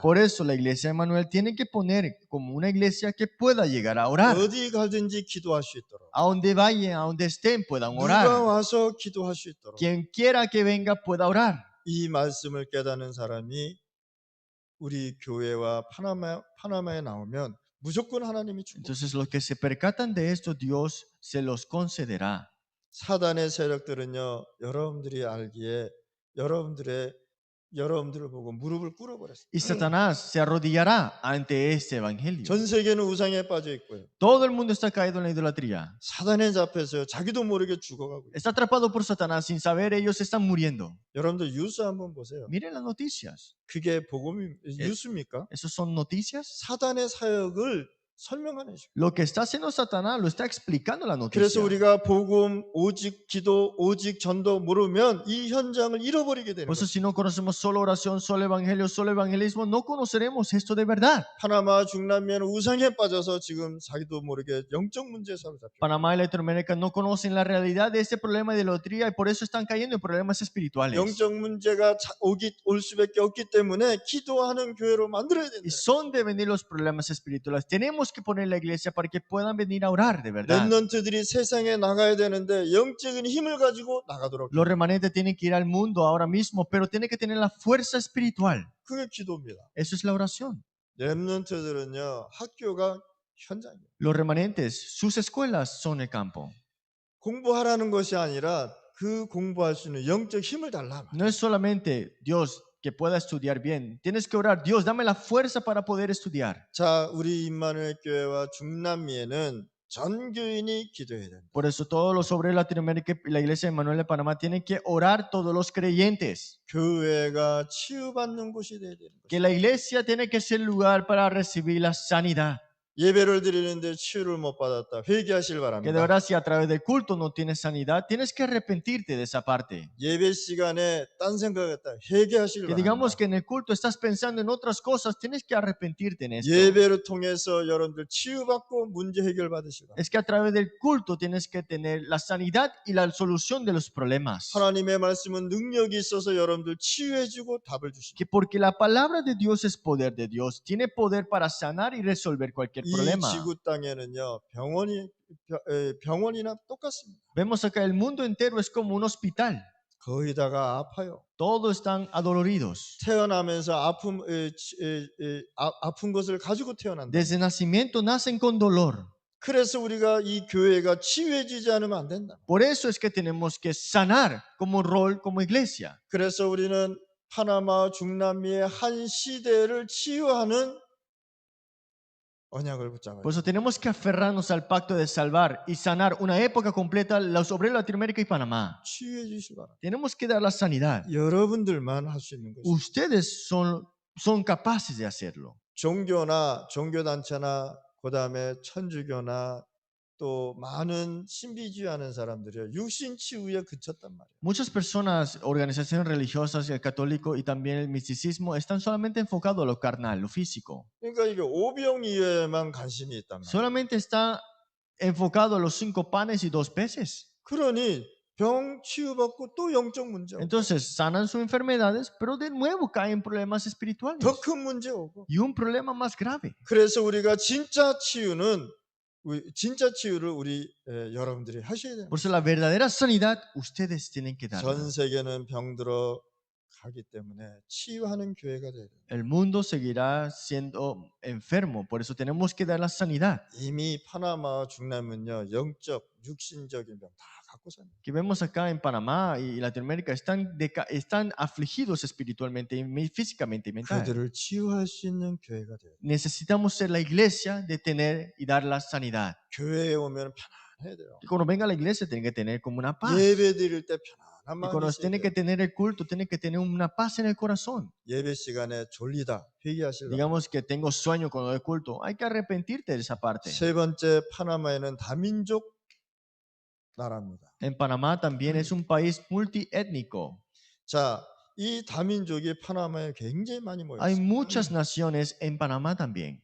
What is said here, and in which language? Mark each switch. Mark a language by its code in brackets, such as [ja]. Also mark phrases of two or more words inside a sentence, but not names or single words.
[es] Por eso la iglesia de Manuel tiene que poner como una iglesia que pueda llegar a orar. [ko] 어디 가든지 기도할 수 있도록. [es] A donde vayan, a donde estén, puedan [ko] 누가 [es] orar. [ko] 와서 기도할 수 있도록. [es] Quien quiera que venga pueda orar. [ko] 이 말씀을 깨닫는 사람이 우리 교회와 파나마에 나오면 무조건 하나님이 축복. [es] Entonces los que se percatan de esto, Dios se los concederá. [ko] 사단의 세력들은요, 여러분들이 알기에 여러분들을 보고 무릎을 꿇어버렸어요. [es] Y Satanás se arrodillará ante este evangelio. [ko] 전 세계는 우상에 빠져 있고요. [es] Todo el mundo está caído en la idolatría. [ko] 사단에 잡혀서요, 자기도 모르게 죽어가고 있어요. [es] Está atrapado por Satanás sin saber, ellos están muriendo. [ko] 여러분들 뉴스 한번 보세요. [es] Miren las noticias. [ko] 그게 뉴스입니까? [es] ¿Esos son noticias? [ko] 사단의 사역을 설명하는 식이에요. [es] Lo que está haciendo Satanás lo está explicando la [ko] 그래서 [es] noticia. [ko] 우리가 복음, 오직 기도, 오직 전도 모르면 이 현장을 잃어버리게 되는 [es] Por eso [ko] 거예요. [es] si no conocemos solo oración, solo evangelio, solo evangelismo, no conoceremos esto de verdad. [ko] 파나마 중남미는 우상에 빠져서 지금 자기도 모르게 영적 문제에 사로잡혀. [es] Panamá y Latinoamérica no conocen la realidad de este problema de idolatría y por eso están cayendo en problemas espirituales. [ko] 영적 문제가 올 수밖에 없기 때문에 기도하는 교회로 만들어야 된다. [es] Y son de venir los problemas espirituales. Tenemos que poner la iglesia para que puedan venir a orar de verdad. [ko] 렘넌트들이 세상에 나가야 되는데 영적인 힘을 가지고 나가도록. [es] Los remanentes tienen que ir al mundo ahora mismo, pero tienen que tener la fuerza espiritual. [ko] 그게 기도입니다. [es] Eso es la oración. [ko] 렘넌트들은요, 학교가 현장이에요. [es] Los remanentes, sus escuelas son el campo. [ko] 공부하라는 것이 아니라 그 공부할 수 있는 영적 힘을 달라. [es] No es solamente Dios que pueda estudiar bien. Tienes que orar, Dios, dame la fuerza para poder estudiar. [ko] 자, 우리 임마누엘 교회와 중남미에는 전 교인이 기도해야 된다. [es] Por eso todos los obreros de Latinoamérica y la iglesia de Manuel de Panamá tienen que orar todos los creyentes. [ko] 교회가 치유받는 곳이 되어야 되는 [es] Que [ko] 것이다. [es] la iglesia tiene que ser el lugar para recibir la sanidad. [ko] 예배를 드리는데 치유를 못 받았다. 회개하실 [es] Que de [ko] 바랍니다. [es] verdad si a través del culto no tienes sanidad, tienes que arrepentirte de esa parte. [ko] 예배 시간에 딴 생각했다. 회개하실 [es] Que [ko] 바랍니다. [es] digamos que en el culto estás pensando en otras cosas, tienes que arrepentirte en esto. [ko] 예배를 통해서 여러분들 치유받고 문제 해결 받으실 바랍니다. [es] Es que a través del culto tienes que tener la sanidad y la solución de los problemas. [ko] 하나님의 말씀은 능력이 있어서 여러분들 치유해주고 답을 주십니다. [es] Que porque la palabra de Dios es poder de Dios, tiene poder para sanar y resolver cualquier [ko] 이 [es] problema. [ko] 지구 땅에는요 병원이나 똑같습니다. [es] Vemos acá el mundo entero es como un hospital. [ko] 거의 다가 아파요. [es] Todos están adoloridos. [ko] 태어나면서 아픈 것을 가지고 태어난다. [es] Desde nacimiento nacen con dolor. [ko] 그래서 우리가 이 교회가 치유해지지 않으면 안 된다. [es] Por eso es que tenemos que sanar como rol, como iglesia. [ko] 그래서 우리는 파나마 중남미의 한 시대를 치유하는 언약을 붙잡아야 [es] Por [ko] 돼요. [es] eso tenemos que aferrarnos al pacto de salvar y sanar una época completa los obreros de Latinoamérica y Panamá. [ko] 치유해 주시기 바랍니다. [es] Tenemos que dar la sanidad. [ko] 여러분들만 할 수 있는 것이죠. [es] Ustedes son capaces de hacerlo. [ko] 종교나 종교단체나 그다음에 천주교나 또 많은 신비주의하는 사람들이 육신 치유에 그쳤단 말이에요. [es] Muchas personas, organizaciones religiosas, el católico y también el misticismo están solamente enfocados a lo carnal, lo físico. [ko] 그러니까 이게 오병이어에만 관심이 있단 말이에요. [es] Solamente está enfocado a los 5 panes y 2 peces. [ko] 그러니 병 치유받고 또 영적 문제 오고 [es] Entonces sanan sus enfermedades, pero de nuevo caen en problemas espirituales. [ko] 더 큰 문제 오고 [es] Y un problema más grave. [ko] 그래서 우리가 진짜 치유를 우리 여러분들이 하셔야 돼요. [es] Por eso la verdadera sanidad ustedes tienen que dar. [ko] 전 세계는 병들어 가기 때문에 치유하는 교회가 돼야 돼요. [es] El mundo seguirá siendo enfermo, por eso tenemos que dar la sanidad. [ko] 이미 파나마 중남은요 영적 육신적인 병 다 갖고 삽니다. [es] Que vemos acá en Panamá y Latinoamérica están afligidos espiritualmente y físicamente y mental. [ko] 그들을 치유할 수 있는 교회가 돼요. [es] Necesitamos ser la iglesia de tener y dar la sanidad. [ko] 교회에 오면 편안해야 돼요. [es] Y cuando venga a la iglesia tiene que tener como una paz. [ko] 예배 드릴 때 편안한 [es] Y [ko] 마음이 [es] cuando [ko] 있어야 [es] tiene que [ko] 돼요. [es] tener el culto, tiene que tener una paz en el corazón. [ko] 예배 시간에 졸리다 회개하시려고. [es] Digamos que tengo sueño cuando doy culto. Hay que arrepentirte de esa parte. [ko] 세 번째 파나마에는 다민족 나라입니다. [es] En Panamá también es un país multiétnico. [ko] 자, 이 다민족이 파나마에 굉장히 많이 모여 [es] Hay [ko] 있어요. [es] muchas naciones en Panamá también.